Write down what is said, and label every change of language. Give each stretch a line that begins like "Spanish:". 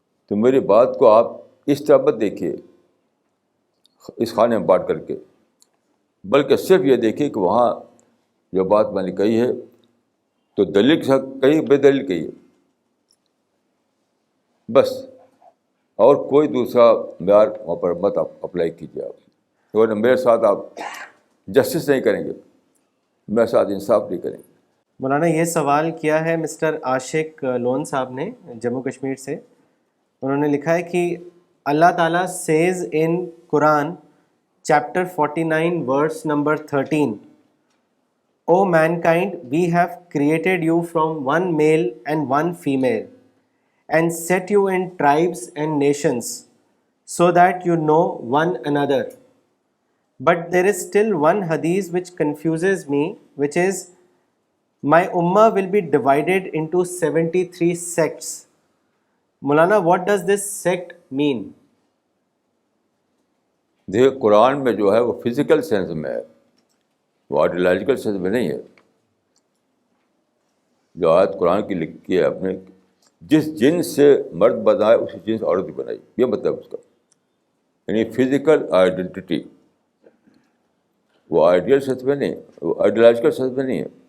Urdu: تو میری بات کو آپ اس طرح مت دیکھیے اس خانے میں بانٹ کر کے، بلکہ صرف یہ دیکھیے کہ وہاں جو بات میں نے کہی ہے تو دلیل کے ساتھ کہیں بے دلیل کہی ہے بس، اور کوئی دوسرا معیار وہاں پر مت اپلائی کیجیے. آپ ورنہ میرے ساتھ آپ جسٹس نہیں کریں گے، میرے ساتھ انصاف نہیں کریں گے. مولانا یہ سوال کیا ہے مسٹر عاشق لون صاحب نے جموں کشمیر سے. انہوں نے لکھا ہے کہ اللہ تعالیٰ Cs in Quran chapter 49 verse number 13,
English: O mankind, we have created you from one male and one female and set you in tribes and nations so that you know one another. But there is still one hadith which confuses me, which is my ummah will be divided into 73 sects. Maulana, what does this sect mean?
Urdu: دیکھیے قرآن میں جو ہے وہ physical sense میں ہے، وہ ideological sense میں نہیں ہے. جو آیت قرآن کی لکھی ہے اپنے، جس جنس سے مرد بنائے اسی جنس سے عورت بھی بنائی، یہ مطلب اس کا. یعنی فزیکل آئیڈینٹی وہ آئیڈیل سینس میں نہیں، وہ آئیڈیالوجیکل سینس میں نہیں ہے.